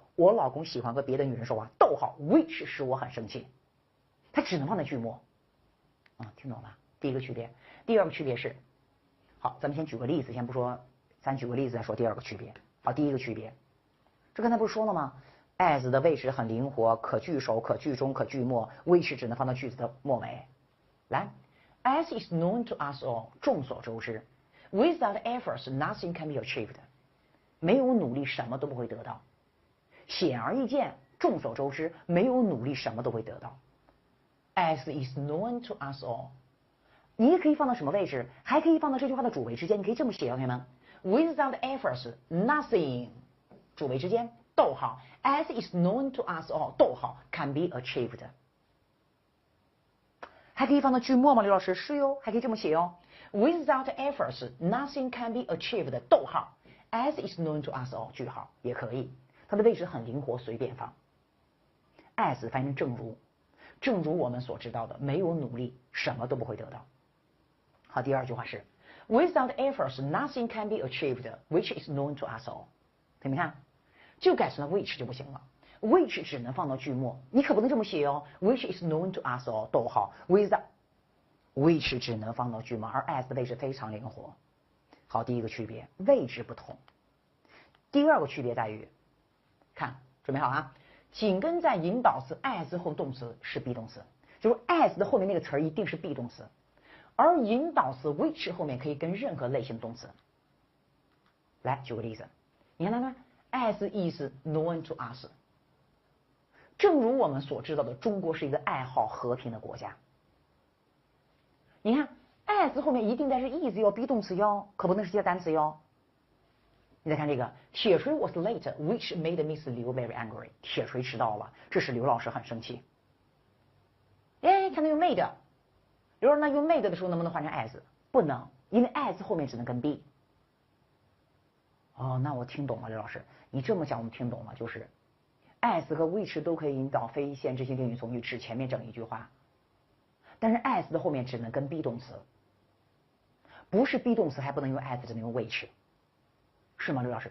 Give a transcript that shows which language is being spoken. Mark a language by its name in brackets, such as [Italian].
[Chinese] 我老公喜欢和别的女人说话，逗号 which 使我很生气，它只能放在句末。听懂了？第一个区别。第二个区别是，好，咱们先举个例子，先不说，咱举个例子再说第二个区别。好，第一个区别，这刚才不是说了吗 ？as 的位置很灵活，可句首、可句中、可句末 ，which 只能放到句子的末尾。 [English] 来 ，as is known to us all， [Chinese] 众所周知 [English] ，without efforts nothing can be achieved， [Chinese] 没有努力什么都不会得到。显而易见，众所周知，没有努力什么都会得到。 [English] as is known to us all， [Chinese] 你也可以放到什么位置？还可以放到这句话的主谓之间，你可以这么写，同学们 ， [English] without efforts nothing， [Chinese] 主谓之间，逗号 ， [English] as is known to us all， [Chinese] 逗号 [English] can be achieved。 [Chinese] 还可以放到句末吗？刘老师是哟，还可以这么写哟 ， [English] without efforts nothing can be achieved， [Chinese] 逗号 ， [English] as is known to us all， [Chinese] 句号也可以。它的位置很灵活，随便放。as 翻译成正如，正如我们所知道的，没有努力什么都不会得到。好，第二句话是 [English] without efforts nothing can be achieved which is known to us all。 [Chinese] 你们看，就改成了 which 就不行了 ，which 只能放到句末，你可不能这么写哦 ， [English] which is known to us all， [Chinese] 逗号 without which 只能放到句末，而 as 的位置非常灵活。好，第一个区别，位置不同。第二个区别在于，看，准备好啊！紧跟在引导词 as 后动词是 be 动词，就是 as 的后面那个词儿一定是 be 动词，而引导词 which 后面可以跟任何类型的动词。来，举个例子，你看 [English] as is known to us， [Chinese] 正如我们所知道的，中国是一个爱好和平的国家。你看 as 后面一定带是 is 哟 be 动词哟，可不能是接单词哟。 [English] 你再看这个，铁锤 was late, which made Miss Liu very angry。 [Chinese] 铁锤迟到了，这使刘老师很生气。哎，才能用 made。刘老师，那用 made 的时候能不能换成 as？ 不能，因为 as 后面只能跟 be。哦，那我听懂了，刘老师，你这么讲我们听懂了，就是 as 和 which 都可以引导非限制性定语从句，指前面整一句话，但是 as 的后面只能跟 be 动词，不是 be 动词还不能用 as， 只能用 which。是吗，刘老师？